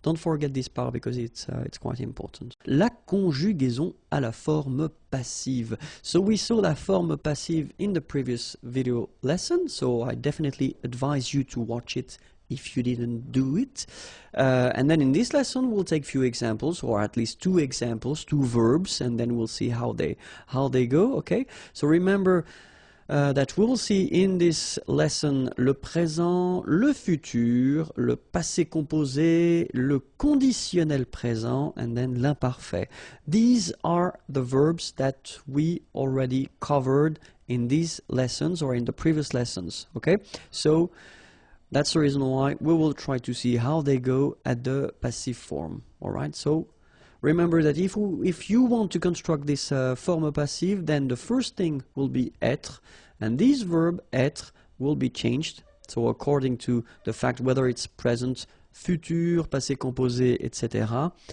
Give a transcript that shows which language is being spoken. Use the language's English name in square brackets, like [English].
[English] Don't forget this par because it's quite important. [French] La conjugaison à la forme passive. [English] So we saw la forme passive in the previous video lesson, so I definitely advise you to watch it if you didn't do it. And then in this lesson we'll take few examples, or at least two examples, two verbs, and then we'll see how they go, okay? So remember that we will see in this lesson le présent, le futur, le passé composé, le conditionnel présent, and then l'imparfait. These are the verbs that we already covered in these lessons or in the previous lessons, okay? So that's the reason why we will try to see how they go at the passive form, all right? So remember that if you want to construct this forme passive, then the first thing will be être, and this verb être will be changed, so according to the fact whether it's present, futur, passé composé, etc.